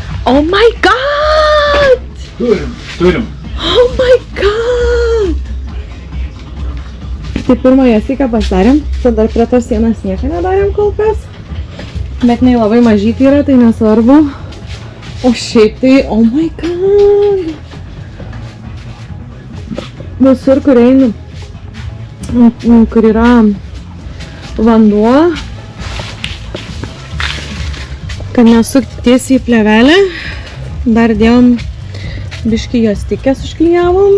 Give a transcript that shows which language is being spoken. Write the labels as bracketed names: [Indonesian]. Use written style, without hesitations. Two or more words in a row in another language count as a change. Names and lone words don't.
[English] Oh my god! [Lithuanian] Turim. [English] Oh my god! [Lithuanian] Tai pirmąją sėką pasidarėm, tada dar prie tos sienos nieko nedarėm kol kas. Bet jinai labai mažytė yra, tai nesvarbu. O šiaip tai, [English] oh my god! [Lithuanian] Visur, kur einu, kur yra vanduo, kad nesukti tiesiai į plėvelę, dar dėjom biškį jos tikės užklijavom.